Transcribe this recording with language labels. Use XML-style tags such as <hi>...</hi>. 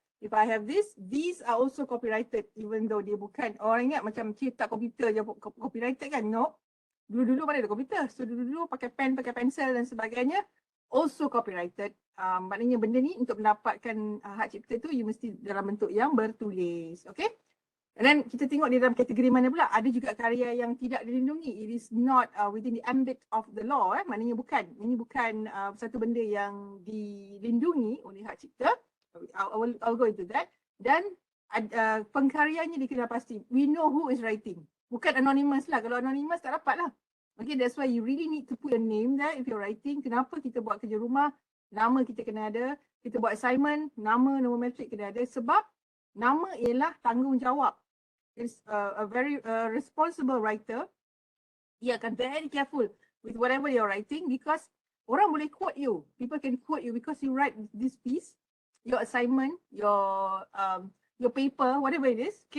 <en>If I have this, these are also copyrighted even though</en> <ms>dia bukan. Orang ingat macam cetak komputer je copyrighted kan? No. Dulu-dulu mana ada komputer. So dulu-dulu pakai pen, pakai pensel dan sebagainya.</ms> <en>Also copyrighted.</en> <ms>Maknanya benda ni untuk mendapatkan hak cipta tu, you mesti dalam bentuk yang bertulis. Okay? And then kita tengok di dalam kategori mana pula. Ada juga karya yang tidak dilindungi.</ms> <en>It is not within the ambit of the law.</en> <ms>Maknanya bukan. Ini bukan satu benda yang dilindungi oleh hak cipta.</ms> <en>I'll go into that.</en> <ms>Dan pengkaryanya dikenal pasti.</ms> <en>We know who is writing.</en> <ms>Bukan anonymous lah. Kalau anonymous tak dapat lah.</ms> <en>Okay, that's why you really need to put a name there if you're writing.</en> <ms>Kenapa kita buat kerja rumah, nama kita kena ada. Kita buat assignment, nama, nombor matrik kena ada. Sebab nama ialah tanggungjawab.</ms> <en>Is a very responsible writer.</en> <ms>Ia akan</ms> <en>very careful with whatever you're writing because orang boleh quote you. People can quote you because you write this piece, your assignment, your paper, whatever it is.</en>